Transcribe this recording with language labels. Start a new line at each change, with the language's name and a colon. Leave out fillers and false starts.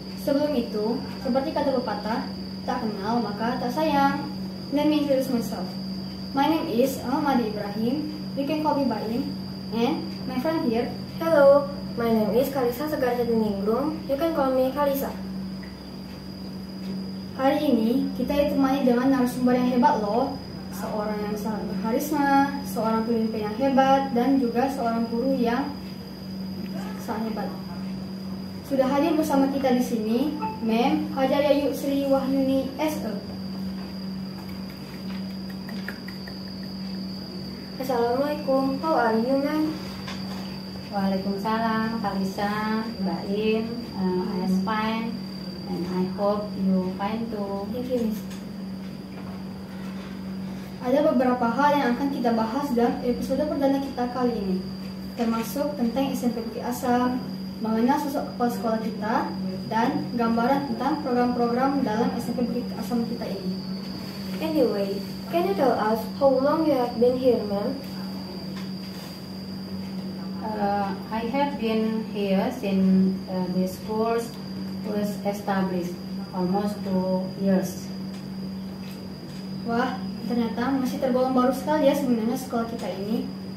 Indonesian: Sebelum itu, seperti kata pepatah, tak kenal maka tak sayang.
English: Let me introduce myself. My name is Ahmadi Ibrahim. You can call me Baim. And my friend here. Hello, my name is Kalisa Segar Ningrum. You can call me Kalisa.
Indonesian: Hari ini kita ditemani dengan narasumber yang hebat loh. Seorang yang sangat berkarisma, seorang pemimpin yang hebat, dan juga seorang guru yang sangat hebat. Sudah hadir bersama kita di sini, Mem Hajar Yayu Sri Wahyuni SE.
English: Assalamualaikum, how are you, ma'am? Waalaikumsalam, Kalisa, Baim, I am fine, and I hope you fine too. Thank you, miss.
Indonesian: Ada beberapa hal yang akan kita bahas dalam episode perdana kita kali ini, termasuk tentang SMP Bukit Asam, mengenal sosok kepala sekolah kita, dan gambaran tentang program-program dalam SMP Bukit Asam kita ini.
English: Anyway, can you tell us how long you have been here, ma'am? I have been here since the school was established, almost 2 years.
Indonesian: Wah, ternyata masih tergolong baru sekali ya sebenarnya sekolah kita ini.